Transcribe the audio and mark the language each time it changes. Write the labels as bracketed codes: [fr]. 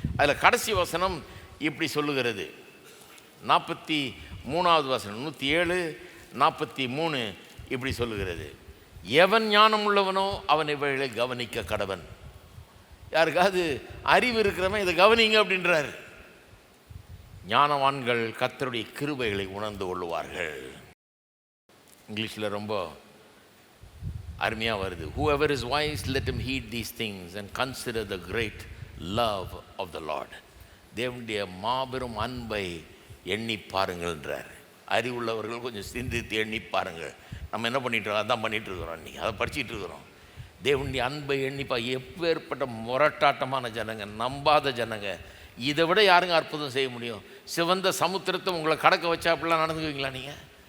[ta] அதில் கடைசி வசனம் இப்படி சொல்லுகிறது. 43ஆவது வசனம், 107:43 இப்படி சொல்லுகிறது. எவன் ஞானம் உள்ளவனோ அவன் இவைகளை கவனிக்க கடவன். யாருக்காவது அறிவு இருக்கிறவன் இதை கவனிங்க அப்படின்றார். ஞானவான்கள் கர்த்தருடைய கிருபைகளை உணர்ந்து கொள்ளுவார்கள். இங்கிலீஷில் ரொம்ப அருமையாக வருது. [en] Whoever is wise, let him heed these things and consider the great love of the Lord. [ta] தேவனுடைய மாபெரும் அன்பை எண்ணி பாருங்கள்ன்றார். அறிவுள்ளவர்கள் கொஞ்சம் சிந்தித்து எண்ணி பாருங்கள். நம்ம என்ன பண்ணிகிட்ருக்கோம்? அதான் பண்ணிகிட்ருக்குறோம். இன்றைக்கி அதை படிச்சுட்டு இருக்கிறோம். தேவனுடைய அன்பை எண்ணிப்பா. எப்பேற்பட்ட முரட்டாட்டமான ஜனங்க, நம்பாத ஜனங்க. இதை விட யாருங்க அற்புதம் செய்ய முடியும்? சிவந்த சமுத்திரத்தை உங்களை கடக்க வச்சா அப்படிலாம் நடந்துக்குவீங்களா நீங்கள்?